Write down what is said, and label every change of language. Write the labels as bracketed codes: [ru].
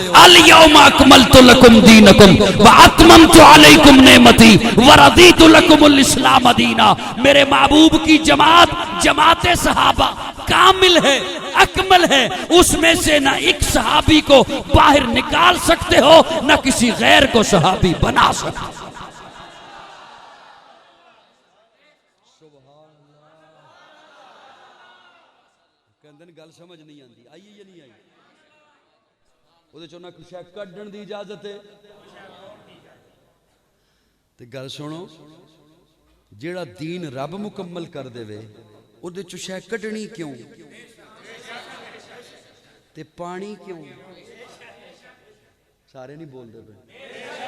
[ar] الیوم اکملت لکم دینکم واتممت علیکم نعمتی ورضیت لکم الاسلام دینا. [ur] میرے محبوب کی جماعت، جماعت صحابہ کامل ہے، اکمل ہے. اس میں سے نہ ایک صحابی کو باہر نکال سکتے ہو، نہ کسی غیر کو صحابی بنا سکتے ہو. [pa] گل سمجھ نہیں آتی، آئی یا نہیں آئی؟ وہ نہ کچھ کڈن دی اجازت ہے. گل سنو، جیڑا دین رب مکمل کر دے وے ਉਹਦੇ ਚੋਂ ਸ਼ੈ ਕੱਢਣੀ ਕਿਉਂ ਤੇ ਪਾਣੀ ਕਿਉਂ? ਸਾਰੇ ਨਹੀਂ ਬੋਲਦੇ ਪਏ।